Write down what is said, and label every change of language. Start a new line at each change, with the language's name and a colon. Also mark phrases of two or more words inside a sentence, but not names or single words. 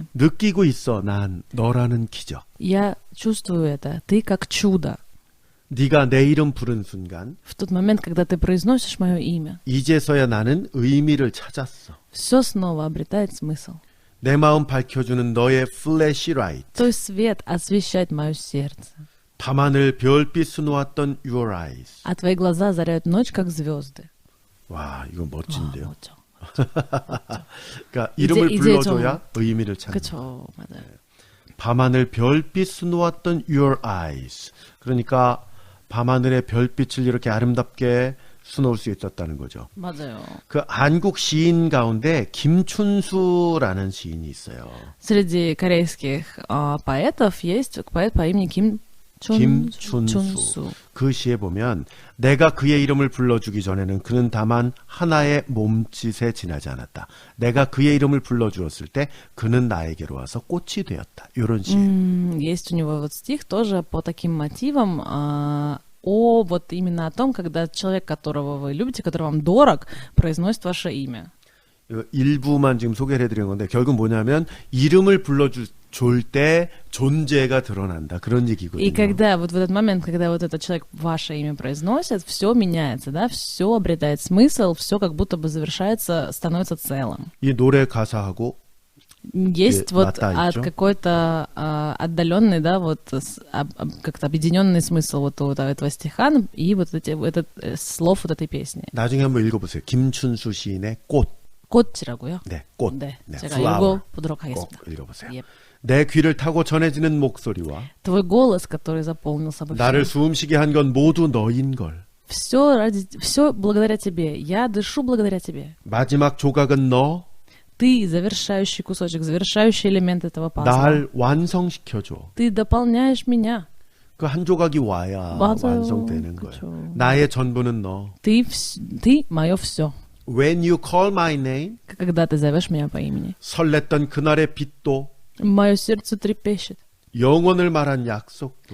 Korean: 느끼고 있어. 난 너라는 기적.
Russian: Я чувствую это. Ты как чудо.
Korean: 네가 내 이름 부른 순간
Russian: В тот момент, когда ты произносишь мое имя,
Korean: 이제서야 나는 의미를 찾았어.
Russian: все снова обретает смысл.
Korean: 내 마음 밝혀주는 너의 플래시라이트.
Russian: Твой свет освещает мое сердце,
Korean: 밤하늘 별빛 놓았던
English: your eyes.
Russian: а твои глаза озаряют ночь, как звезды.
Korean: 와, 이거 멋진데요. 멋져. 그러니까 이름을 이제 불러줘야 의미를 찾는. 그쵸, 맞아요. 밤하늘 별빛 놓았던
English: your eyes.
Korean: 그러니까 밤하늘의 별빛을 이렇게 아름답게 수놓을 수 있었다는 거죠. 맞아요. 그 한국 시인 가운데 김춘수라는 시인이 있어요.
Russian: Среди корейских поэтов есть поэт по имени
Korean: 김춘수. 그 시에 보면 내가 그의 이름을 불러주기 전에는 그는 다만 하나의 몸짓에 지나지 않았다. 내가 그의 이름을 불러주었을 때 그는 나에게로 와서 꽃이 되었다. 이런 시예요.
Russian: Есть у него вот стих тоже по таким мотивам, вот именно о том, когда человек, которого вы любите, который вам дорог, произносит ваше имя.
Korean: 이거 일부만 지금 소개를 해드린 건데 결국 뭐냐면 이름을 불러줄 때 존재가 드러난다. 그런 얘기거든요.
Russian: И когда вот в этот момент, когда вот этот человек ваше имя произносит, все меняется, да, все обретает смысл, все как будто бы завершается, становится целым.
Korean: 이 노래 가사하고
Russian: Есть вот
Korean: 맞닿아
Russian: от
Korean: 있죠?
Russian: какой-то отдаленный, да, вот как-то объединенный смысл вот этого стиха и вот этот слов вот этой песни.
Korean: 나중에 한번 읽어보세요. 김춘수 시인의 꽃. 꽃이라고요? 네, 꽃. 네, 네, 제가 flower. 읽어보도록 하겠습니다. 꼭 읽어보세요. Yep. 내 귀를 타고 전해지는 목소리와
Russian: Твой голос, который заполнил собой
Korean: 나를
Russian: все.
Korean: 숨쉬게 한 건 모두 너인 걸.
Russian: Все благодаря тебе. Я дышу благодаря тебе.
Korean: 마지막 조각은 너,
Russian: Ты завершающий кусочек, завершающий элемент этого пазла.
Korean: 날 완성시켜줘.
Russian: Ты дополняешь меня.
Korean: 그 한 조각이 와야 맞아요. 완성되는 거예요. 그쵸. 나의 전부는 너.
Russian: Ты мое все.
English: When you call my name,
Russian: Когда ты зовешь меня по имени.
Korean: 설렜던 그날의 빛도
Russian: Мое сердце трепещет.
Korean: 영원을 말한 약속도